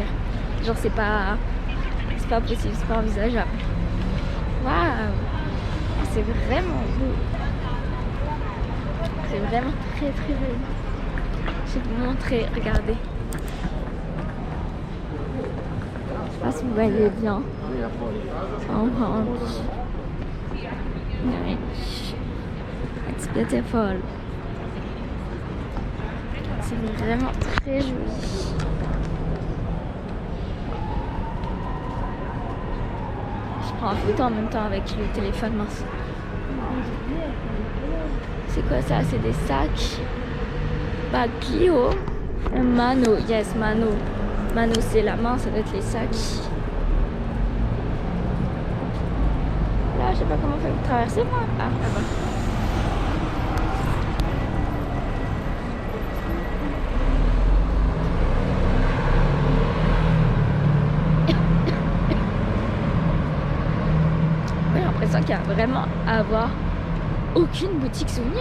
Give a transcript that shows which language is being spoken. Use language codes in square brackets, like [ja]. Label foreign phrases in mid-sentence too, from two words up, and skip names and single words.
[fr] Genre c'est pas possible, c'est pas envisageable. Waouh, c'est vraiment beau. C'est vraiment très très beau. Je vais vous montrer, regardez. Je sais pas si vous voyez bien. [en] It's beautiful. [fr] C'est vraiment très joli. Je prends en photo en même temps avec le téléphone mince. C'est quoi ça? C'est des sacs. Clio. Mano, yes, Mano. Mano, c'est la main, ça doit être les sacs. Là, je sais pas comment faire pour traverser moi. Ah, là-bas. J'ai l'impression qu'il y a vraiment à avoir aucune boutique souvenir.